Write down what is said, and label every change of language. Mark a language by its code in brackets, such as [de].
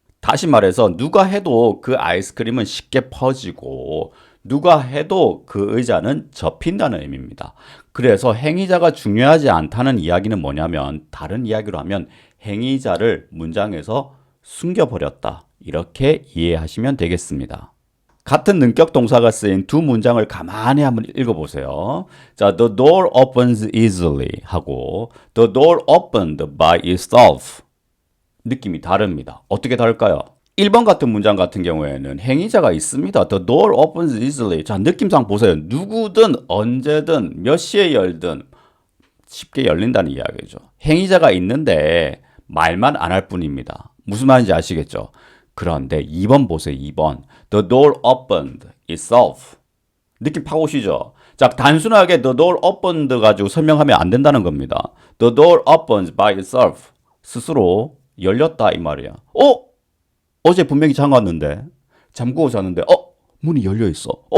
[ko] 다시 말해서 누가 해도 그 아이스크림은 쉽게 퍼지고 누가 해도 그 의자는 접힌다는 의미입니다. 그래서 행위자가 중요하지 않다는 이야기는 뭐냐면, 다른 이야기로 하면 행위자를 문장에서 숨겨버렸다. 이렇게 이해하시면 되겠습니다. 같은 능격 동사가 쓰인 두 문장을 가만히 한번 읽어보세요. [en] 자, the door opens easily 하고 the door opened by itself. [ko] 느낌이 다릅니다. 어떻게 다를까요? 1번 같은 문장 같은 경우에는 행위자가 있습니다. [en] The door opens easily. [ko] 자, 느낌상 보세요. 누구든 언제든 몇 시에 열든 쉽게 열린다는 이야기죠. 행위자가 있는데 말만 안 할 뿐입니다. 무슨 말인지 아시겠죠? 그런데 2번 보세요. 2번. [en] The door opened itself. [ko] 느낌 파고 오시죠? 자, 단순하게 [en] the door opened [ko] 가지고 설명하면 안 된다는 겁니다. [en] The door opens by itself. [ko] 스스로 열렸다 이 말이야. 어제 분명히 잠갔는데 잠그고 잤는데 문이 열려 있어.